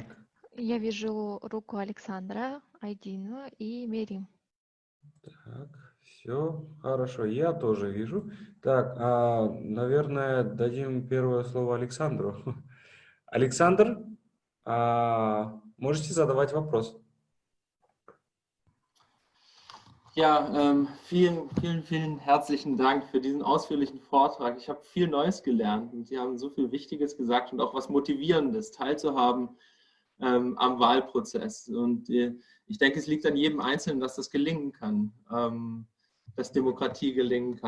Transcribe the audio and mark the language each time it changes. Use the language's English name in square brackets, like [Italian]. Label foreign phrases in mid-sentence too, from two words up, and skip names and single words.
[Russian] Я вижу руку Александра, Айдину и Мерим. Так, все хорошо, я тоже вижу. Так, наверное, дадим первое слово Александру. Александр, можете задавать вопрос? [German] Ja, vielen herzlichen Dank für diesen ausführlichen Vortrag. Ich habe viel Neues gelernt und Sie haben so viel Wichtiges gesagt und auch was Motivierendes teilzuhaben am Wahlprozess. Und ich denke, es liegt an jedem Einzelnen, dass das gelingen kann, dass Demokratie gelingen kann.